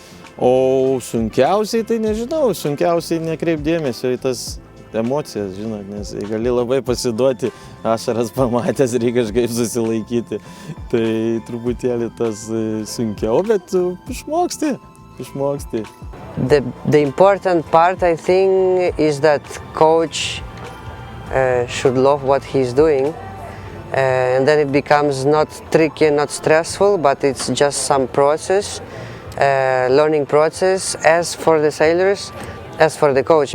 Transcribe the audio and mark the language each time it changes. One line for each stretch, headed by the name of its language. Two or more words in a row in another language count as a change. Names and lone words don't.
Lithuanian: O sunkiausiai, tai nežinau, sunkiausiai nekreip dėmesio į tas emocijas, žinot, nes gali labai pasiduoti, ašaras pamatęs, reikia kažkaip susilaikyti. Tai truputėlį tas sunkiau, bet išmoksti.
English: The important part, I think, is that coach should love what he's doing. And then it becomes not tricky, not stressful, but it's just some process. Learning process as for the sailors, as for the coach.